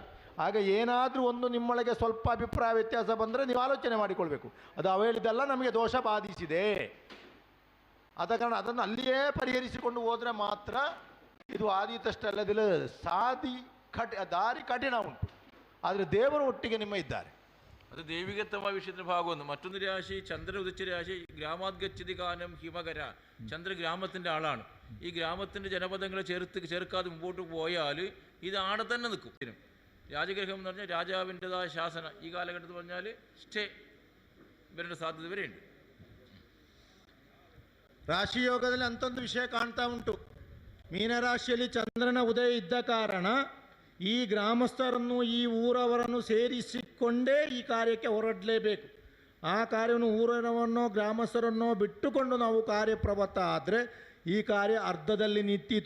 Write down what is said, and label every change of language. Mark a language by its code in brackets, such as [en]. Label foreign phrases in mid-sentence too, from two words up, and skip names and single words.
[kn] ಆಗ ಏನಾದರೂ ಒಂದು ನಿಮ್ಮೊಳಗೆ ಸ್ವಲ್ಪ ಅಭಿಪ್ರಾಯ ವ್ಯತ್ಯಾಸ ಬಂದರೆ ನೀವು ಆಲೋಚನೆ ಮಾಡಿಕೊಳ್ಬೇಕು, ಅದು ಅವ ಹೇಳಿದ್ದೆಲ್ಲ ನಮಗೆ ದೋಷ ಬಾಧಿಸಿದೆ, ಆದ ಕಾರಣ ಅದನ್ನು ಅಲ್ಲಿಯೇ ಪರಿಹರಿಸಿಕೊಂಡು ಹೋದರೆ ಮಾತ್ರ ಇದು ಆದೀತಷ್ಟಲ್ಲದಿಲ್ಲ. ದಾರಿ ಕಠಿಣ ಉಂಟು, ಆದರೆ ದೇವರು ಒಟ್ಟಿಗೆ ನಿಮ್ಮ ಇದ್ದಾರೆ. [ml] അത് ദൈവികത്വമായ വിഷയത്തിന്റെ ഭാഗമൊന്ന്. മറ്റൊന്ന് രാശി ചന്ദ്രൻ ഉദിച്ച രാശി [sa] ഗ്രാമാദ്ഗച്ഛതി കാനം ഹിമകര. [ml] ചന്ദ്ര ഗ്രാമത്തിൻ്റെ ആളാണ്. ഈ ഗ്രാമത്തിൻ്റെ ജനപദങ്ങളെ ചേർക്കാതെ മുമ്പോട്ട് പോയാൽ ഇത് ആടെ തന്നെ നിൽക്കും. രാജഗ്രഹം എന്ന് പറഞ്ഞാൽ രാജാവിൻ്റെതായ ശാസന ഈ കാലഘട്ടത്തിൽ പറഞ്ഞാൽ സ്റ്റേ വരേണ്ട സാധ്യത വരെയുണ്ട്. [kn] ರಾಶಿಯೋಗದಲ್ಲಿ ಅಂಥೊಂದು ವಿಷಯ ಕಾಣ್ತಾ ಉಂಟು. ಮೀನರಾಶಿಯಲ್ಲಿ ಚಂದ್ರನ ಉದಯ ಇದ್ದ ಕಾರಣ ಈ ಗ್ರಾಮಸ್ಥರನ್ನು ಈ ಊರವರನ್ನು ಸೇರಿಸಿಕೊಂಡೇ ಈ ಕಾರ್ಯಕ್ಕೆ ಹೊರಡಲೇಬೇಕು. ಆ ಕಾರ್ಯವನ್ನು ಊರವರನ್ನೋ ಗ್ರಾಮಸ್ಥರನ್ನೋ ಬಿಟ್ಟುಕೊಂಡು ನಾವು ಕಾರ್ಯಪ್ರವೃತ್ತ ಆದರೆ ಈ ಕಾರ್ಯ ಅರ್ಧದಲ್ಲಿ ನಿಂತಿತು.